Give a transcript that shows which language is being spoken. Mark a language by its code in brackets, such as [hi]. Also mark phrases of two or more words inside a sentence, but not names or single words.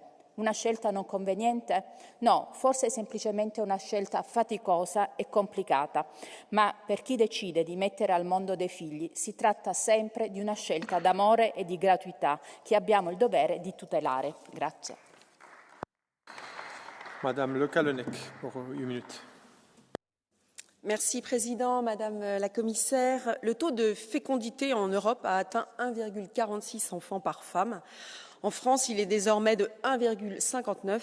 [it] Una scelta non conveniente? No, forse è semplicemente una scelta faticosa e complicata, ma per chi decide di mettere al mondo dei figli si tratta sempre di una scelta d'amore e di gratuità che abbiamo il dovere di tutelare. Grazie. [fr] Madame Le Callennec, pour 1 minute. Merci Président, Madame la Commissaire. Le taux de fécondité en Europe a atteint 1,46 enfants par femme. En France, il est désormais de 1,59.